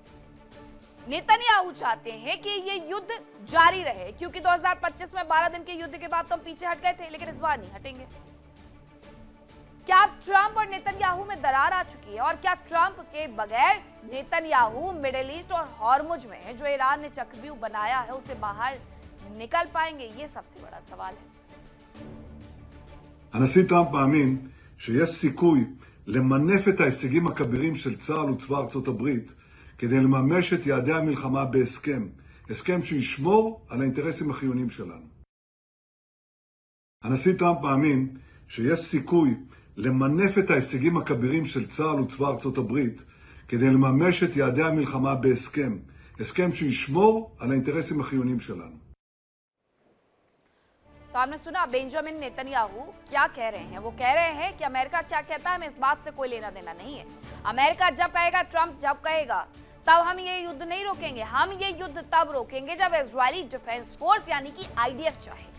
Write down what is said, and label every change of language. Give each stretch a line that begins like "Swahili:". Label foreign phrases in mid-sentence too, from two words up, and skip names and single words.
Hindi: नेतन्याहू चाहते हैं कि ये युद्ध जारी रहे, क्योंकि 2025 में 12 दिन के युद्ध के बाद तो हम पीछे हट गए थे, लेकिन इस बार नहीं हटेंगे। क्या ट्रंप और नेतन्याहू में दरार आ चुकी है? और क्या ट्रंप के बगैर नेतन्याहू मिडिल ईस्ट और हॉर्मुज में जो ईरान ने चक्रव्यूह बनाया है उसे बाहर निकल पाएंगे? ये सबसे बड़ा सवाल है।
Hebrew: הנשיא טראמפ מאמין שיש סיכוי למנף את ההישגים הכבירים של צה"ל וצבא ארצות הברית כדי לממש את יעדי המלחמה בהסכם, הסכם שישמור על האינטרסים החיוניים שלנו. הנשיא טראמפ מאמין שיש סיכוי למנף את ההישגים הכבירים של צה"ל וצבא ארצות הברית כדי לממש את יעדי המלחמה בהסכם, הסכם שישמור על האינטרסים החיוניים שלנו.
Hindi: तो आपने सुना बेंजामिन नेतन्याहू क्या कह रहे हैं। वो कह रहे हैं कि अमेरिका क्या कहता है हमें इस बात से कोई लेना देना नहीं है। अमेरिका जब कहेगा, ट्रंप जब कहेगा, तब हम ये युद्ध नहीं रोकेंगे। हम ये युद्ध तब रोकेंगे जब इजरायली डिफेंस फोर्स यानी कि आईडीएफ चाहेगा।